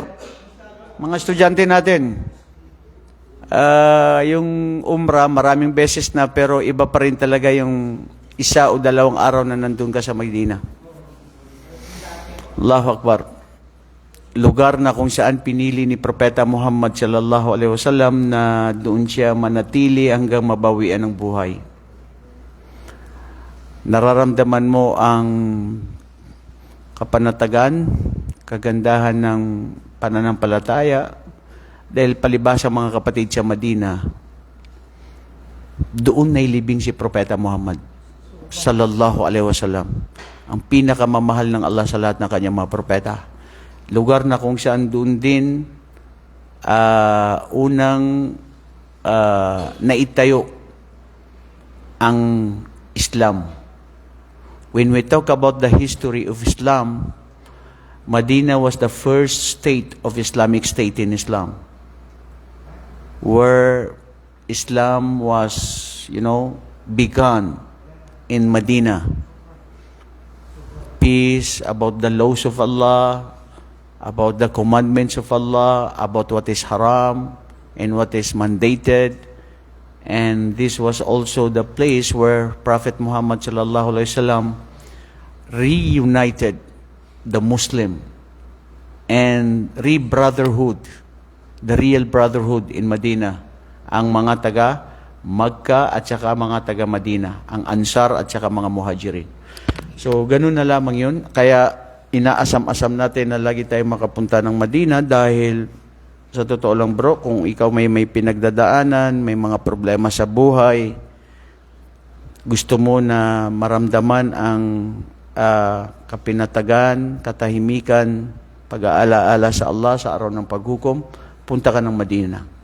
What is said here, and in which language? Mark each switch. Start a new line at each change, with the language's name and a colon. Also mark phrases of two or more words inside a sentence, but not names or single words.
Filipino: Mga estudyante natin. Yung umrah, maraming beses na, pero iba pa rin talaga yung 1 o 2 araw na nandun ka sa Madina.
Arabic: الله أكبر.
Filipino: Lugar na kung saan pinili ni Propeta Muhammad
Arabic: صلى الله عليه وسلم
Filipino: na doon siya manatili hanggang mabawian ng buhay. Nararamdaman mo ang kapanatagan, kagandahan ng pananampalataya, dahil palibhasa mga kapatid sa Madina, doon nailibing si Propeta Muhammad
Arabic: صلى الله عليه وسلم,
Filipino: ang pinakamamahal ng Allah sa lahat ng kanyang mga propeta. Lugar na kung saan doon din unang naitayo ang Islam.
English: When we talk about the history of Islam, Medina was the first state of Islamic state in Islam, where Islam was, begun in Medina. Peace, about the laws of Allah, about the commandments of Allah, about what is haram and what is mandated. And this was also the place where Prophet Muhammad
Arabic: صلى الله عليه وسلم
English: reunited the Muslim and the real brotherhood in Medina,
Filipino: ang mga taga Magka at saka mga taga Madina, ang Ansar at saka mga Muhajirin. So, ganun na lamang yun. Kaya, inaasam-asam natin na lagi tayong makapunta ng Madina dahil, sa totoo lang bro, kung ikaw may pinagdadaanan, may mga problema sa buhay, gusto mo na maramdaman ang kapinatagan, katahimikan, pag-aalaala sa Allah sa araw ng paghukom, punta ka ng Madina.